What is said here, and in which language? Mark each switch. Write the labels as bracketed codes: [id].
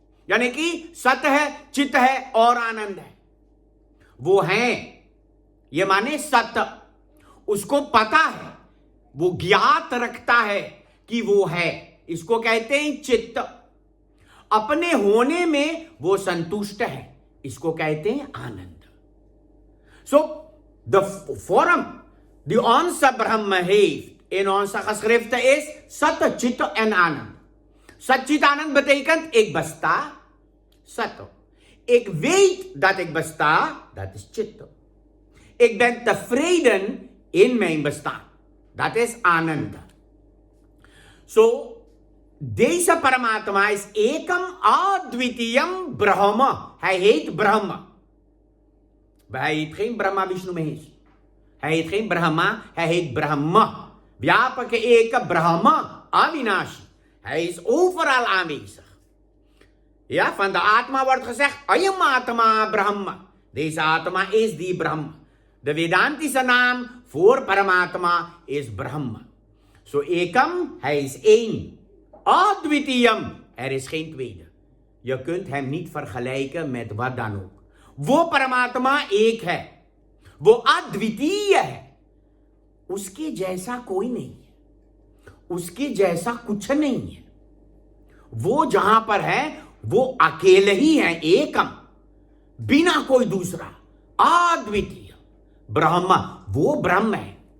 [hi] यानी कि सत्य है, चित्त है और आनंद है। वो है, ये माने सत्य, उसको पता है, वो ज्ञात रखता है कि वो है। इसको कहते हैं चित्त। अपने होने में वो संतुष्ट है, इसको कहते हैं आनंद। [en] so the form, [nl] द onse ब्रह्म heeft in onze geschriften is Sat, Chit en Anand. Sat, Chit, Anand betekent ik besta, Sat. Ik weet dat ik besta, dat is Chit. Ik ben tevreden in mijn bestaan, dat is Anand. So deze Paramatma is [sa] ekam advitiyam Brahma. [nl] Hij heet Brahma. Hij heet geen Brahma Vishnu Mahesh. Hij heet geen Brahma, hij heet Brahma. [sa] Vyapak eka Brahma avinashi. [nl] Hij is overal aanwezig. Ja, van de Atma wordt gezegd, [sa] ayam Atma Brahma. [nl] Deze Atma is die Brahma. The Vedanti's naam voor Paramatma is Brahma. So Ekam, hij is één. Advitiyam, er is geen tweede. Je kunt hem niet vergelijken met wat dan ook. [hi] वो परमात्मा एक है, वो अद्वितीय है, उसके जैसा कोई नहीं है, उसके जैसा कुछ नहीं है। वो जहां पर है वो अकेले ही है, एकम, बिना कोई दूसरा, अद्वितीय ब्रह्म, वो ब्रह्म है।